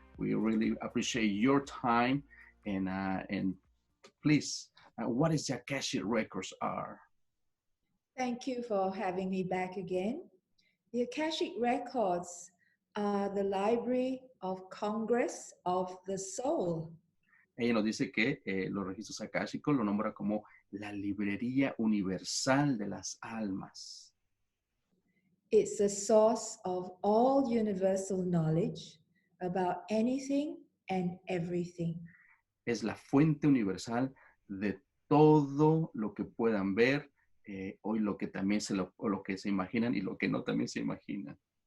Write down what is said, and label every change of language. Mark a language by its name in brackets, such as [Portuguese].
[English] We really appreciate your time, and please, what is the Akashic records are? Thank you for having me back again. The Akashic records are the Library of Congress of the Soul. [Spanish] Ella nos dice que los registros akáshicos lo nombra como la librería universal de las almas. [English] It's a source of all universal knowledge about anything and everything. [Spanish] Es la fuente universal de todo lo que puedan ver, o lo que también o lo que se imaginan y lo que no también se imaginan.